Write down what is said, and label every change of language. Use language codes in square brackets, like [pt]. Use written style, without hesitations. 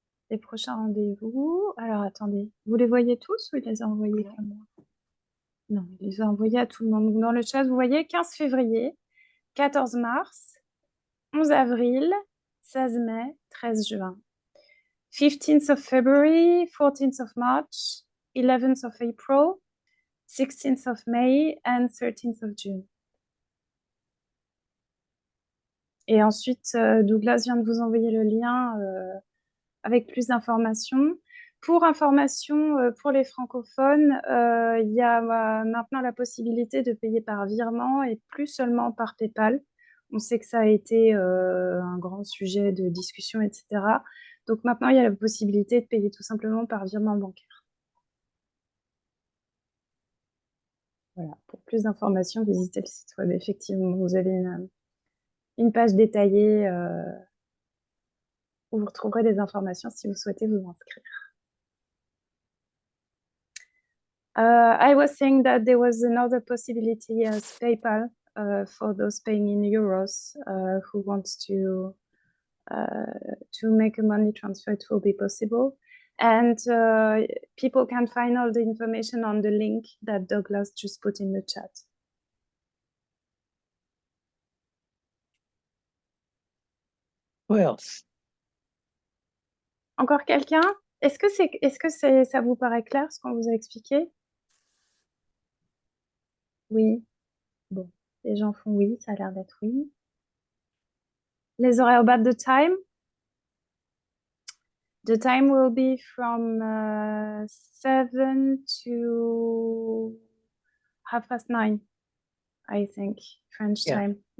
[fr] Les prochains rendez-vous. Alors, attendez. Vous les voyez tous ou il les a envoyés qu'à moi? Non, il les a envoyés à tout le monde. Donc, dans le chat, vous voyez 15 février, 14 mars, 11 avril, 16 mai, 13 juin. [en] 15th of February, 14th of March, 11th of April, 16th of May and 13th of June. [fr] Et ensuite, Douglas vient de vous envoyer le lien avec plus d'informations. Pour information, pour les francophones, il y a maintenant la possibilité de payer par virement et plus seulement par PayPal. On sait que ça a été un grand sujet de discussion, etc. Donc maintenant, il y a la possibilité de payer tout simplement par virement bancaire. Voilà. Pour plus d'informations, visitez le site web. Effectivement, vous avez une page détaillée où vous retrouverez des informations si vous souhaitez vous inscrire. [en] I was saying that there was another possibility as PayPal for those paying in euros who wants to make a money transfer. It will be possible. And people can find all the information on the link that Douglas just put in the chat. Who else? [fr] Encore quelqu'un? Est-ce que ça vous paraît clair ce qu'on vous a expliqué? Oui. Bon, les gens font oui, ça a l'air d'être oui. Les horaires [en] about the time? The time will be from 7 to 9:30, I think, French time.